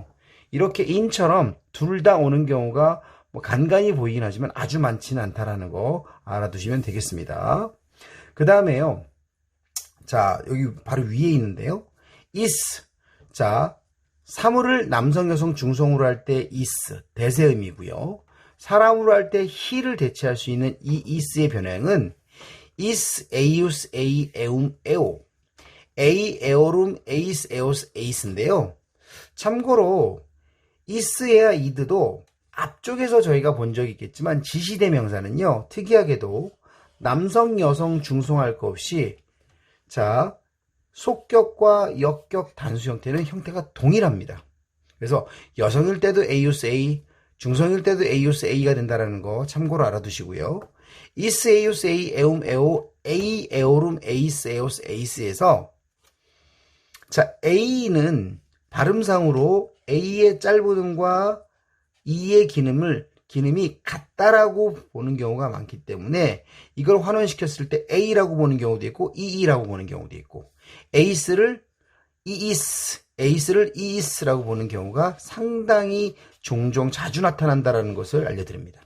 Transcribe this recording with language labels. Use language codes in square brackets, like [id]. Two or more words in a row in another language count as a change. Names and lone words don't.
[ko] 이렇게 in처럼 둘 다 오는 경우가 간간히 보이긴 하지만 아주 많지는 않다라는 거 알아두시면 되겠습니다. 그 다음에요. 자, 여기 바로 위에 있는데요. is. 자, 사물을 남성, 여성, 중성으로 할 때 is, 대세 의미고요. 사람으로 할 때 he를 대체할 수 있는 이 is의 변형은 [la] is, eius, ei, eum, eo, ei, eorum, eis, eos, [ko] eis인데요. 참고로 is야 id도 앞쪽에서 저희가 본 적이 있겠지만 지시대명사는요. 특이하게도 남성, 여성, 중성할 거 없이 자, 속격과 역격 단수 형태는 형태가 동일합니다. 그래서 여성일 때도 [la] eius, ei, [ko] 중성일 때도 [la] eius, ei [ko] 가 된다는 거 참고로 알아두시고요. [la] is, eius, ei, eum, eo, ei, eorum, eis, eos, [ko] eis에서 자, a는 발음상으로 a의 짧음과 e의 기름이 같다라고 보는 경우가 많기 때문에 이걸 환원시켰을 때 a라고 보는 경우도 있고 e라고 보는 경우도 있고 eis를 eis라고 보는 경우가 상당히 종종 자주 나타난다라는 것을 알려드립니다.